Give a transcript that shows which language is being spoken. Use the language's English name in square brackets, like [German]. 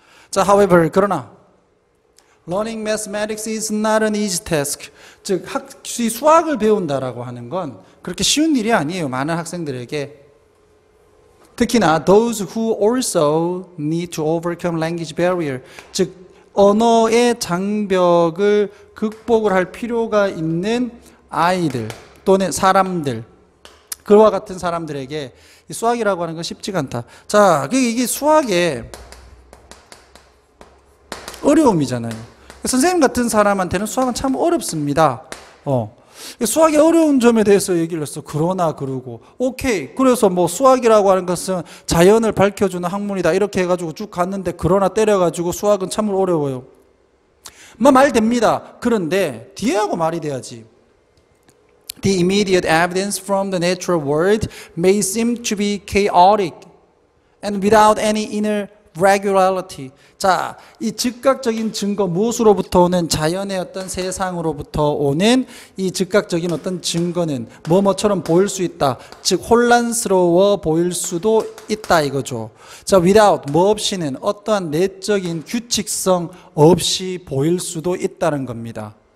[English] 자, however, [Korean] 그러나 [English] learning mathematics is not an easy task. [Korean] 즉, 수학을 배운다라고 하는 건 그렇게 쉬운 일이 아니에요. 많은 학생들에게. 특히나 [English] those who also need to overcome language barrier. [Korean] 즉, 언어의 장벽을 극복을 할 필요가 있는 아이들 또는 사람들. 그와 같은 사람들에게 이 수학이라고 하는 건 쉽지가 않다. 자, 이게 수학의 어려움이잖아요. 선생님 같은 사람한테는 수학은 참 어렵습니다. 수학의 어려운 점에 대해서 얘기를 했어. 그러나 그러고 오케이. 그래서 뭐 수학이라고 하는 것은 자연을 밝혀주는 학문이다. 이렇게 해가지고 쭉 갔는데 그러나 때려가지고 수학은 참 어려워요. 말 됩니다. 그런데 뒤에하고 말이 돼야지. [English] The immediate evidence from the natural world may seem to be chaotic and without any inner regularity. [Korean] 자, 이 즉각적인 증거, 무엇으로부터 오는 자연의 어떤 세상으로부터 오는 이 즉각적인 어떤 증거는 뭐뭐처럼 보일 수 있다. 즉 혼란스러워 보일 수도 있다 이거죠. 자, without 뭐 없이는 어떠한 내적인 규칙성 없이 보일 수도 있다는 겁니다.